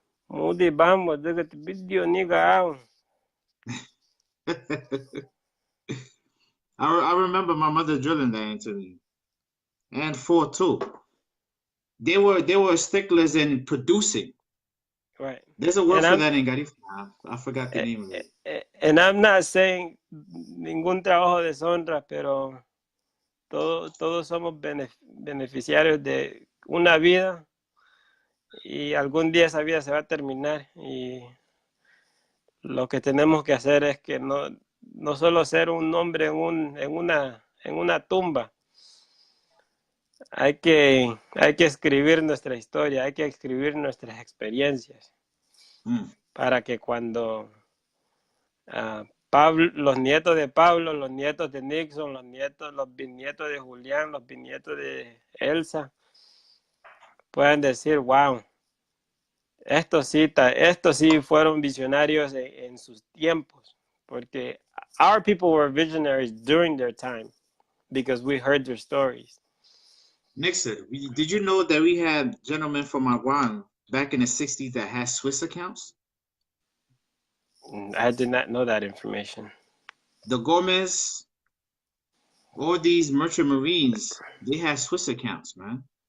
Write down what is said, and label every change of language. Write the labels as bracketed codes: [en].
[cab] Mudi bamu daga video niga aw. [en] I remember my mother drilling that into me, and for too. They were sticklers in producing. Right. There's a word for that in Garifuna. I forgot the name of it. And I'm not saying [es] ningún trabajo deshonra, pero todos somos beneficiarios de una vida y algún día esa vida se va a terminar, y lo que tenemos que hacer es que no solo ser un nombre en una tumba. Hay que escribir nuestra historia, hay que escribir nuestras experiencias para que cuando los nietos de Pablo, los nietos de Nixon, los bisnietos de Julián, los bisnietos de Elsa puedan decir, wow, estos sí fueron visionarios en sus tiempos, porque [en] our people were visionaries during their time because we heard their stories. Nixon, did you know that we had gentlemen from Aguan back in the 60s that had Swiss accounts? I did not know that information. The Gomez, all these merchant marines, they had Swiss accounts, man.